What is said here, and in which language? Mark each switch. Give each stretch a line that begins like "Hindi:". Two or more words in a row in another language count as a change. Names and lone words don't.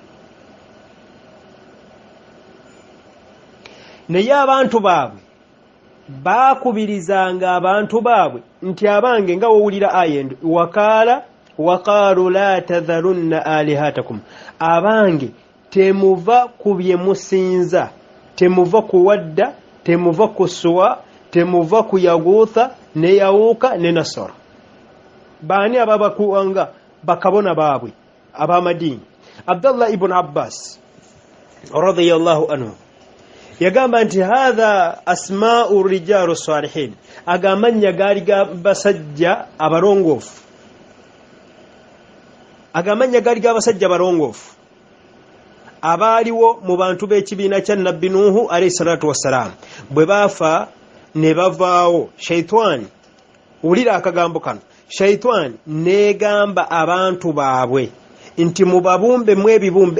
Ganda: naye abantu baabwe baakubirizanga abantu baabwe nti abange nga wowulira aya endo
Arabic: وقالوا لا تذرن آلهتكم,
Ganda: abange temuva ku bye musinza, temuva ku wadda, temuva ku suwa, temuva ku yaghutha ne yawuka ne nasara. Baani ababakuwanga bakabona baabwe ab'amadiini. Abdullah ibn Abbas
Arabic: رضي الله عنه
Ganda: yagamba nti
Arabic: هذه أسماء رجال صالحين,
Ganda: agamanya gaali ga basajja abalongoofu, agamanya gaali ga basajja balongoofu abaaliwo mu bantu b'ekibiina kya nabbi Nuhu
Arabic: عليه الصلاة والسلام.
Ganda: Bwe baafa ne bavaawo, shaitani, wulira akagambo kano, shaitani negamba abantu baabwe nti mubabumbe mu ebibumbe.